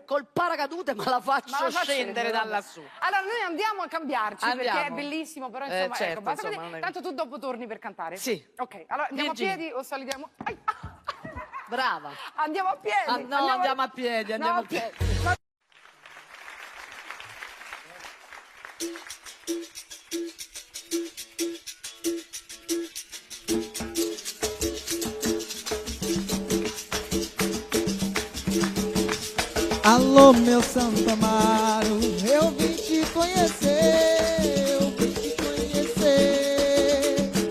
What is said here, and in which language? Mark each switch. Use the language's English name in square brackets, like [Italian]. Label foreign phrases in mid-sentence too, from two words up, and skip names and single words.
[Italian] Col paracadute ma la faccio Ma la fa scendere da lassù. Allora noi andiamo a cambiarci perché Andiamo. è bellissimo, però insomma, certo, ecco, basta insomma, così. non è- Tanto tu dopo torni per cantare. Sì. Ok, allora andiamo Virginia. a piedi o salutiamo? Ai, Brava. andiamo a piedi. No, andiamo a piedi, andiamo a piedi. [Portuguese] Alô, meu Santo Amaro, eu vim te conhecer, eu vim te conhecer.